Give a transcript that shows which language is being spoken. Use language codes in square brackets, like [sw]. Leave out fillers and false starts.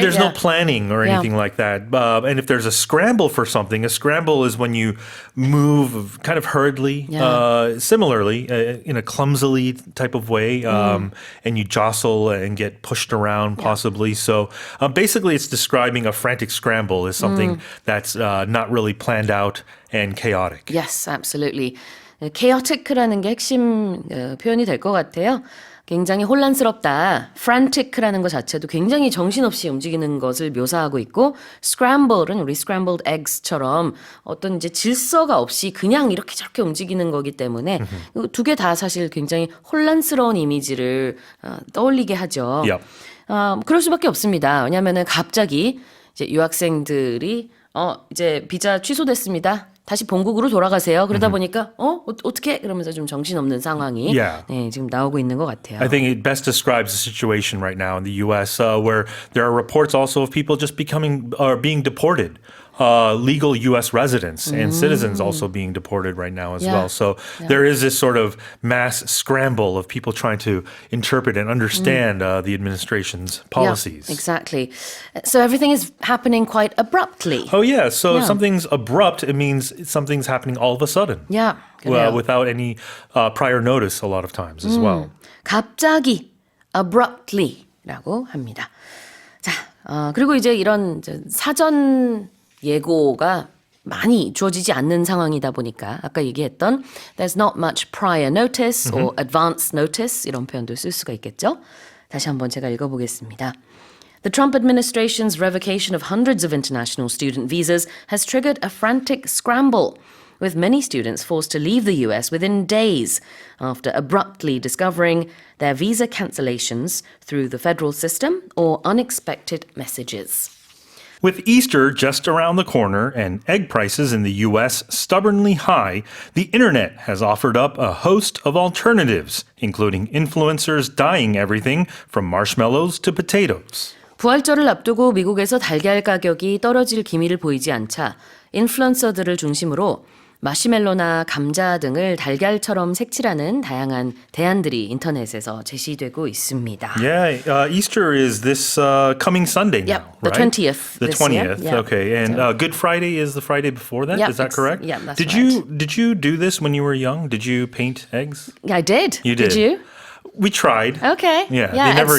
[en] there's no planning or anything like that. And if there's a scramble for something, a scramble is when you move kind of hurriedly, similarly in a clumsily type of way, and you jostle and get pushed around possibly. So basically, it's describing a frantic scramble is something that's not really planned out and chaotic. Yes, absolutely. [ko] chaotic라는 게 핵심 표현이 될 것 같아요. 굉장히 혼란스럽다. frantic라는 것 자체도 굉장히 정신없이 움직이는 것을 묘사하고 있고 scramble은 우리 scrambled eggs처럼 어떤 이제 질서가 없이 그냥 이렇게 저렇게 움직이는 거기 때문에 두 개 다 사실 굉장히 혼란스러운 이미지를 떠올리게 하죠. Yep. 그럴 수밖에 없습니다. 왜냐하면은 갑자기 이제 유학생들이 이제 비자 취소됐습니다. 다시 본국으로 돌아가세요. 그러다 보니까 어떻게 그러면서 좀 정신없는 상황이 네, 지금 나오고 있는 것 같아요. [en] I think it best describes the situation right now in the U.S. Where there are reports also of people just being deported. Legal U.S. residents and citizens also being deported right now as well. So there is this sort of mass scramble of people trying to interpret and understand the administration's policies. Yeah, exactly. So everything is happening quite abruptly. Oh, yeah. So if something's abrupt, it means something's happening all of a sudden. Yeah. Well, without any prior notice a lot of times as well. [ko] 갑자기, abruptly라고 합니다. 자, 그리고 이제 이런 사전 예고가 많이 주어지지 않는 상황이다 보니까 아까 얘기했던 [en] there's not much prior notice or advance notice [ko] 이런 표현도 쓸 수가 있겠죠. 다시 한번 제가 읽어보겠습니다. [en] The Trump administration's revocation of hundreds of international student visas has triggered a frantic scramble, with many students forced to leave the US within days after abruptly discovering their visa cancellations through the federal system or unexpected messages. With Easter just around the corner and egg prices in the U.S. stubbornly high, the internet has offered up a host of alternatives, including influencers dyeing everything from marshmallows to potatoes. [ko] 부활절을 앞두고 미국에서 달걀 가격이 떨어질 기미를 보이지 않자 인플루언서들을 중심으로 마시멜로나 감자 등을 달걀처럼 색칠하는 다양한 대안들이 인터넷에서 제시되고 있습니다. [en] Yeah, Easter is this coming Sunday now, the right? 20th. The this 20th, year. Yeah. okay. And Good Friday is the Friday before that, Yeah, is that correct? Yeah, that's did right. Did you do this when you were young? Did you paint eggs? I did. You did? Did you? We tried. Okay. Yeah, they at never